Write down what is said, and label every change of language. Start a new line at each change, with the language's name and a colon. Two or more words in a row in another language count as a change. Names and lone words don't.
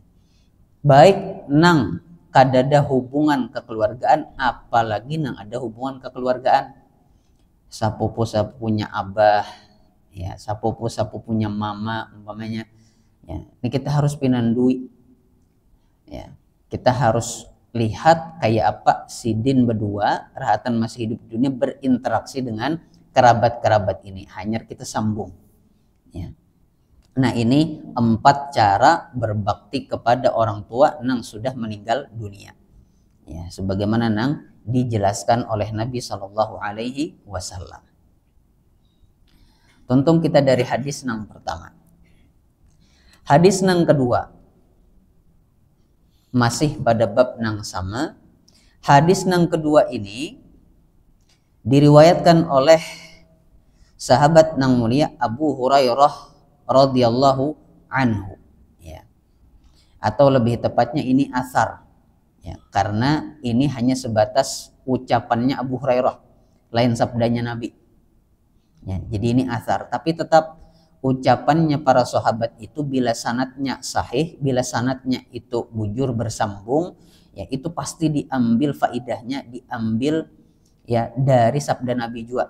Indonesian: Baik nang kadada hubungan kekeluargaan, apalagi nang ada hubungan kekeluargaan. Sapupu-sapupunya abah, ya, sapupu-sapupunya mama umpamanya, ya. Ini kita harus pinandui, ya. Kita harus lihat kayak apa sidin berdua rahatan masih hidup di dunia berinteraksi dengan kerabat-kerabat ini, hanya kita sambung, ya. Nah ini 4 cara berbakti kepada orang tua nang sudah meninggal dunia, ya, sebagaimana nang dijelaskan oleh Nabi
Arabic: Shallallahu Alaihi Wasallam.
Indonesian: Tonton kita dari hadis nang pertama. Hadis nang kedua masih pada bab nang sama. Hadis nang kedua ini diriwayatkan oleh sahabat nang mulia Abu Hurairah
Arabic: radhiyallahu anhu,
Indonesian: ya. Atau lebih tepatnya ini asar. Ya, karena ini hanya sebatas ucapannya Abu Hurairah, lain sabdanya Nabi. Ya, jadi ini asar, tapi tetap ucapannya para sahabat itu bila sanadnya sahih, bila sanadnya itu bujur bersambung, ya itu pasti diambil faidahnya, diambil ya dari sabda Nabi juga.